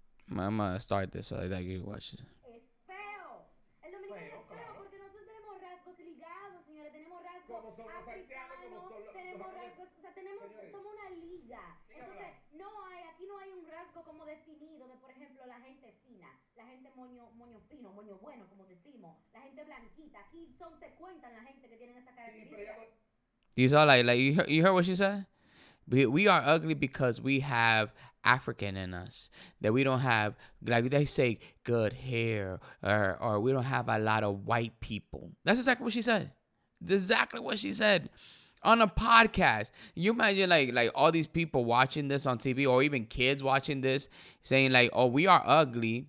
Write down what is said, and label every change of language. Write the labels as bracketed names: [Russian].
[English] I'm gonna start this so that you can watch it. [Spanish] Es feo. El dominicano es feo porque nosotros tenemos rasgos ligados, señores. Tenemos rasgos africanos, tenemos rasgos, o sea, somos una liga. Entonces, aquí no hay un rasgo como definido de, por ejemplo, la gente fina, la gente moño fino, moño bueno, como decimos, la gente blanquita. Aquí se cuentan la gente que tienen esa característica. [English] You saw, like you heard what she said? We are ugly because we have African in us. That we don't have, like they say, good hair, or we don't have a lot of white people. That's exactly what she said. That's exactly what she said on a podcast. You imagine like all these people watching this on TV, or even kids watching this, saying like, "Oh, we are ugly."